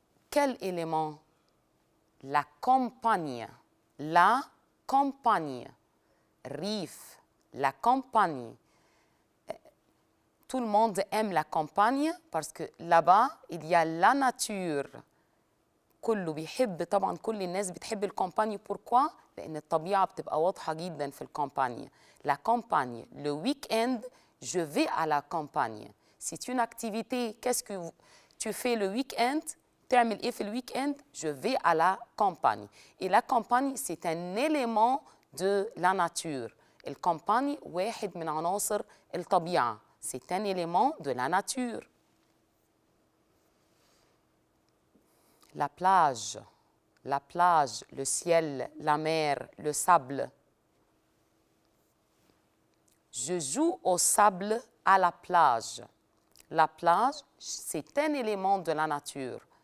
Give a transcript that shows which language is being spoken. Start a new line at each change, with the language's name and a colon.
French: Quel élément? La campagne. La campagne. Rif, la campagne. Tout le monde aime la campagne parce que là-bas, il y a la nature.
Arabic: كله بيحب طبعا كل الناس بتحب الكامباني.
French: pourquoi؟
Arabic: لأن الطبيعة بتبقى واضحة جدا في الكامباني.
French: La campagne, le week-end, je vais à la campagne. C'est une activité, qu'est-ce que tu fais le week-end?
Arabic: تعمل إيه في
French: le week-end? Je vais à la campagne. Et la campagne, c'est un élément de la nature.
Arabic: الكامباني واحد من عناصر الطبيعة.
French: C'est un élément de la nature. La plage, le ciel, la mer, le sable. Je joue au sable à la plage. La plage, c'est un élément de la nature.